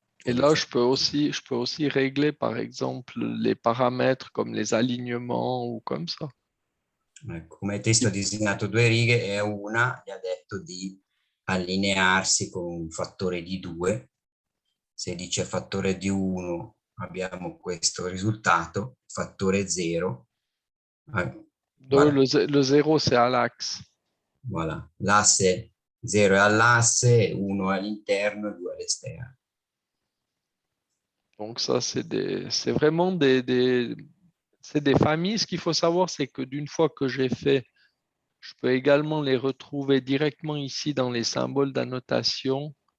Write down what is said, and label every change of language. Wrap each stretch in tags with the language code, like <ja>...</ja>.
<fr>Et là, je peux aussi régler, par exemple, les paramètres comme les alignements ou comme ça.</fr> <it>Come il testo ha disegnato due righe e una gli ha detto di allinearsi con un fattore di 2. Se dice fattore di 1 abbiamo questo risultato, fattore 0.</it> <fr>Le 0, c'est à l'axe. Voilà.</fr> <it>L'asse 0 è all'asse, 1 all'interno e 2 all'esterno.</it> <fr>Donc ça, c'est vraiment c'est des familles. Ce qu'il faut savoir, c'est que d'une fois que j'ai fait Je peux également les retrouver directement ici dans les symboles d'annotation.</fr>